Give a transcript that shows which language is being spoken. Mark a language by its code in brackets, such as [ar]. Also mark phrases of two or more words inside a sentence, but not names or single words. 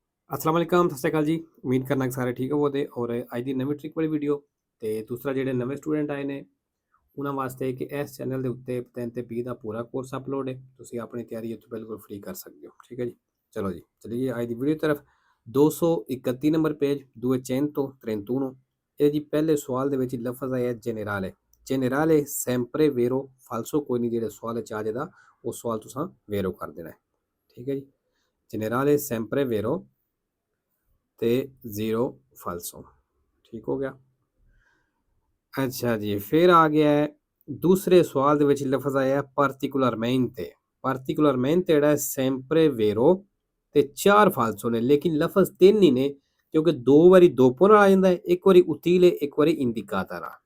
[ar] السلام عليكم [pa] ਸਤ ਸ੍ਰੀ ਅਕਾਲ ਜੀ। ਉਮੀਦ ਕਰਨਾ ਕਿ ਸਾਰੇ ਠੀਕ ਹੋਵੋਗੇ ਔਰ ਅੱਜ ਦੀ ਨਵੀਂ ਟ੍ਰਿਕ ਵਾਲੀ ਵੀਡੀਓ ਤੇ ਦੂਸਰਾ ਜਿਹੜੇ ਨਵੇਂ ਸਟੂਡੈਂਟ ਆਏ ਨੇ ਉਹਨਾਂ ਵਾਸਤੇ ਕਿ ਇਸ ਚੈਨਲ ਦੇ ਉੱਤੇ 3 ਤੇ 20 ਦਾ ਪੂਰਾ ਕੋਰਸ ਅਪਲੋਡ ਹੈ। ਤੁਸੀਂ ਆਪਣੀ ਤਿਆਰੀ ਇੱਥੋਂ ਬਿਲਕੁਲ ਫ੍ਰੀ ਕਰ ਸਕਦੇ ਹੋ। ਠੀਕ ਹੈ ਜੀ, ਚਲੋ ਜੀ ਚਲੀਏ ਅੱਜ ਦੀ ਵੀਡੀਓ ਤਰਫ। 231 ਨੰਬਰ ਪੇਜ 231 ਇਹ ਜੀ ਪਹਿਲੇ ਸਵਾਲ ਦੇ ਵਿੱਚ ਲਫ਼ਜ਼ ਆਇਆ ਜਨਰale। [it] generale sempre vero falso, [pa] ਕੋਈ ਨਹੀਂ ਜਿਹੜੇ ਸਵਾਲ ਚ ਆ ਜਾਏਗਾ ਉਹ ਸਵਾਲ ਤੁਸੀਂ ਵੇਰੋ ਕਰ ਦੇਣਾ ਹੈ। ਠੀਕ ਹੈ ਜੀ, [it] ਜਨਰale sempre vero ਤੇ 0 ਫਾਲਸੋ। [pa] ਠੀਕ ਹੋ ਗਿਆ। ਅੱਛਾ ਜੀ, ਫਿਰ ਆ ਗਿਆ ਹੈ ਦੂਸਰੇ ਸਵਾਲ ਦੇ ਵਿੱਚ ਲਫ਼ਜ਼ ਆਇਆ ਪਾਰਟਿਕੂਲਰmente। ਪਾਰਟਿਕੂਲਰmente ਜਿਹੜਾ [it] sempre vero [pa] ਤੇ 4 ਫਾਲਸੋ ਨੇ, ਲੇਕਿਨ ਲਫ਼ਜ਼ 3 ਹੀ ਨੇ ਕਿਉਂਕਿ 2 ਵਾਰੀ ਦੋਪੋ ਨਾਲ ਆ ਜਾਂਦਾ ਹੈ, ਇੱਕ ਵਾਰੀ ਉਤੀਲੇ ਇੱਕ ਵਾਰੀ ਇੰਡੀਕਾਤਾ ਨਾਲ।